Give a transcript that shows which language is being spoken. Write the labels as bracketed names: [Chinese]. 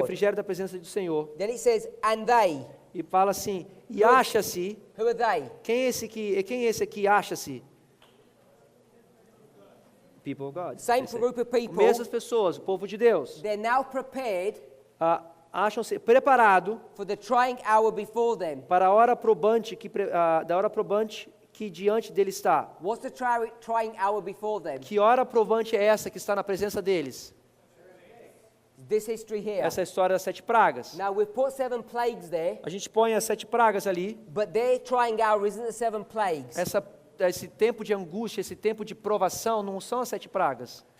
[Portuguese] refrigério da presença do Senhor. [English] Then it says, and they. [Portuguese] E fala assim, e acha-se, [English] Who are they? [Portuguese] quem é esse aqui acha-se? [English] People of God. Same group of people. [Portuguese] Mesmas pessoas, o povo de Deus. [English] They're now prepared [Portuguese] Acham-se preparado [English] for the trying hour before them. [Portuguese] para a hora probante da hora probante que diante dele está. [English] What's the trying hour before them? [Portuguese] Que hora provante é essa que está na presença deles? [English] This history here. [Portuguese] Essa é a história das 7 pragas. [English] Now we've put 7 plagues there, [Portuguese] A gente põe as 7 pragas ali. [English] but their trying hour isn't the 7 plagues. [Portuguese] Esse tempo de angústia, esse tempo de provação, não são as 7 pragas.